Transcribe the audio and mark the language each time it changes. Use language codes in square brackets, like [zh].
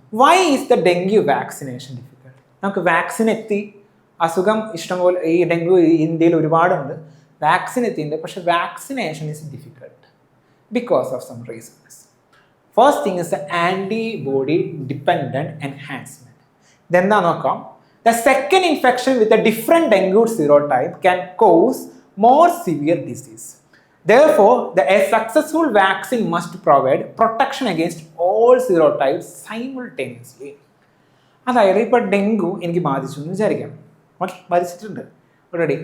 [en] Why is the dengue vaccination difficult? [ml] നമുക്ക് vaccine എത്തി, അസുഖം ഇഷ്ടംപോലെ, ഈ ഡെങ്കു ഇന്ത്യയിൽ ഒരുപാടുണ്ട്, വാക്സിൻ എത്തിയിട്ടുണ്ട്, പക്ഷെ [en] Vaccination is difficult because of some reasons. First thing is the antibody dependent enhancement. [ml] ഇതെന്താ നോക്കാം. [en] The second infection with a different dengue serotype can cause more severe disease. Therefore, a successful vaccine must provide protection against all serotypes simultaneously. [ml] അതായത് ഇപ്പോൾ dengue എനിക്ക് ബാധിച്ചു എന്ന് വിചാരിക്കാം. Okay, ബാധിച്ചിട്ടുണ്ട് already.